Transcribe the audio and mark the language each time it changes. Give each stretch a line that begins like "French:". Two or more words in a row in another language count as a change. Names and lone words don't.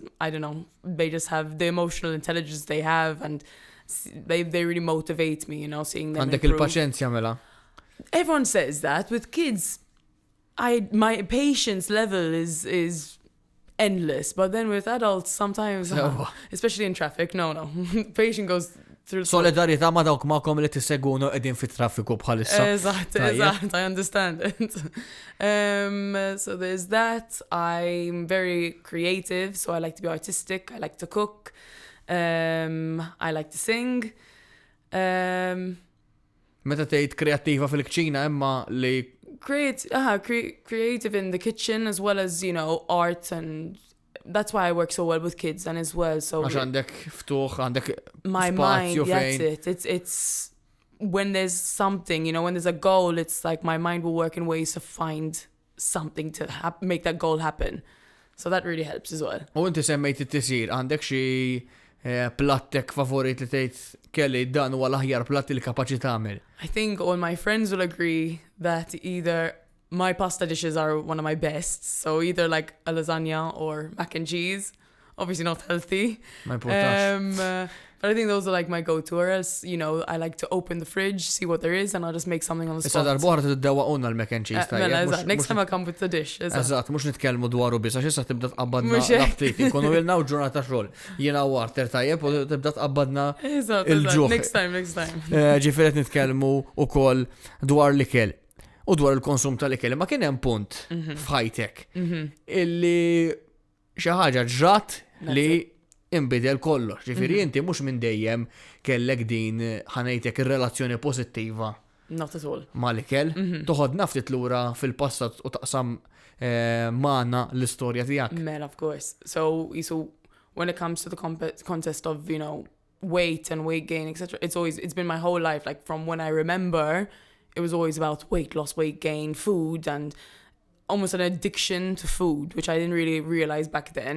English: I don't know, they just have the emotional intelligence they have and they really motivate me, seeing them
Maltese: Għandek
English: improve.
Maltese: il-paċenzja mela.
English: Everyone says that. With kids, my patience level is endless, but then with adults sometimes, especially in traffic, no. Patience goes through.
Maltese: Solidarjetà ma dawk magħkom li tissegunu qegħdin fit-traffiku bħalissa. Eżatt,
English: I understand it. So there's that. I'm very creative, so I like to be artistic. I like to cook. I like to sing.
Maltese: Meta tgħid kreattiva fil-kċina imma li
English: creative in the kitchen as well as, art, and that's why I work so well with kids and as well. So
Maltese: għax għandek ftuħ, għandek
English: my mind,
Maltese: fejn.
English: that's it. It's when there's something, when there's a goal, it's like my mind will work in ways to find something to make that goal happen. So that really helps as well.
Maltese: U inti semmejt it-tisir, għandek xi plattek favorit li tgħid Kelly dan huwa l-aħjar platt li kapaċi tagħmel.
English: I think all my friends will agree that either my pasta dishes are one of my best, so either like a lasagna or mac and cheese, obviously not healthy. But I think those are like my go-to, or else, I like to open the fridge, see what there is, and I'll just make something on the spot.
Maltese: Issa darbohra tiddewwaquna l-
English: mac and cheese
Maltese: tajjeb.
English: Next time I'll come with the dish.
Maltese: Eżatt, mhux nitkellmu dwaru biss, għax issa tibda tqabbadna naftit, inkunu ilna u ġurnata xogħol. Jiena warter tajjeb u tibda tqabbadna il-ġuħ.
English: Next time.
Maltese: Ġifieri qed nitkellmu wkoll dwar l-ikel u dwar il-konsum tal-ikel. Ma kien hemm punt f'ħajtek illi xi ħaġa ġrat li imbidel kollox. Ġifieri inti mhux minn dejjem kellek din ħanejtek ir-relazzjoni pożittiva.
English: Not at all.
Maltese: Mal-ikel. Toħodna ftit lura fil-passat u taqsam magħna l-istorja tiegħek.
English: Man, of course. So when it comes to the contest of, weight and weight gain, etc., it's been my whole life. Like from when I remember, it was always about weight loss, weight gain, food, and almost an addiction to food, which I didn't really realize back then.